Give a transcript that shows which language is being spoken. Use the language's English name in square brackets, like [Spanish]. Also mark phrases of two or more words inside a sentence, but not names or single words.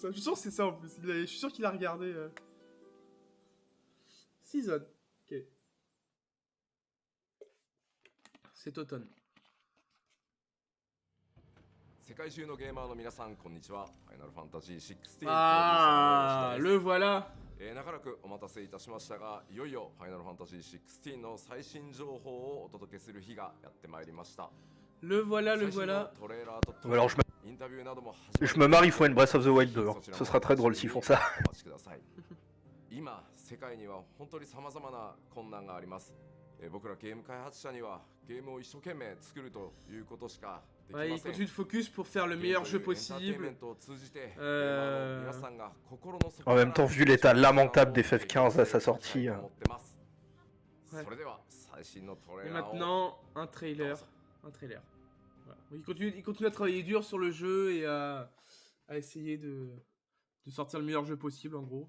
[French] Je suis sûr que c'est ça en plus. Je suis sûr qu'il a regardé. Season. Ok. C'est automne. Ah, le voilà. [Japanese] 長らくお待たせいたしましたが、いよいよファイナルファンタジー16の最新情報をお届けする日がやってまいりました。 [French] Le voilà, le voilà. Alors je me marre, il faut une Breath of the Wild 2. Ce sera très drôle s'ils font ça. [Japanese] 今世界には本当に様々な困難があります。僕らゲーム開発者にはゲームを一生懸命作るということしかできません。 [French] Ouais, il continue de focus pour faire le meilleur jeu possible. En même temps, vu l'état lamentable des FF15 à sa sortie. Ouais. Et maintenant, un trailer. Un trailer. Voilà. Il continue à travailler dur sur le jeu et à essayer de sortir le meilleur jeu possible en gros.